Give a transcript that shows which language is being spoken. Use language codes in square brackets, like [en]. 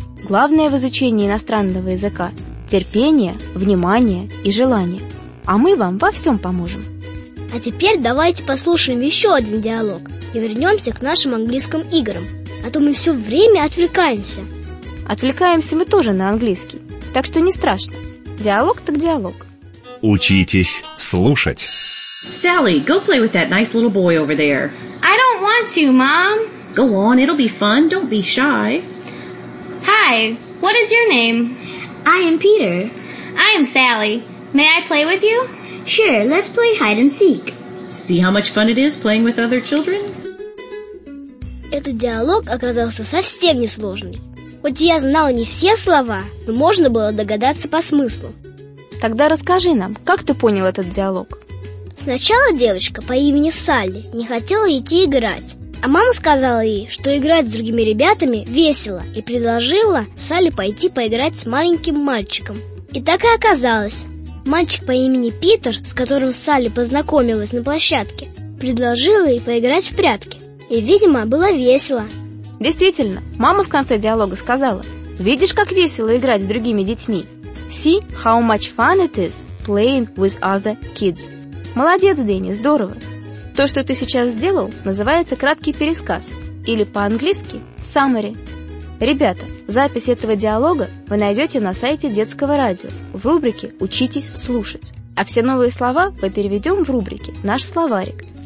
[ru] Главное в изучении иностранного языка – терпение, внимание и желание. А мы вам во всем поможем. А теперь давайте послушаем еще один диалог и вернемся к нашим английским играм. А то мы все время отвлекаемся. Отвлекаемся мы тоже на английский, так что не страшно. Диалог так диалог. Учитесь слушать. [en] Sally, go play with that nice little boy over there. I don't want to, Mom. Go on, it'll be fun. Don't be shy. Hi, what is your name? I am Peter. I am Sally. May I play with you? Sure, let's play hide and seek. See how much fun it is playing with other children? [ru] Этот диалог оказался совсем не сложный. Хоть я знала не все слова, но можно было догадаться по смыслу. Тогда расскажи нам, как ты понял этот диалог? Сначала девочка по имени Салли не хотела идти играть, А мама сказала ей, что играть с другими ребятами весело, и предложила Салли пойти поиграть с маленьким мальчиком. И так и оказалось. Мальчик по имени Питер, с которым Салли познакомилась на площадке, предложил ей поиграть в прятки. И, видимо, было весело. Действительно, мама в конце диалога сказала: «Видишь, как весело играть с другими детьми? [en] See how much fun it is playing with other kids». [ru] Молодец, Дэнни, здорово. То, что ты сейчас сделал, называется краткий пересказ, или по-английски summary. Ребята, запись этого диалога вы найдете на сайте детского радио в рубрике «Учитесь слушать». А все новые слова мы переведем в рубрике «Наш словарик».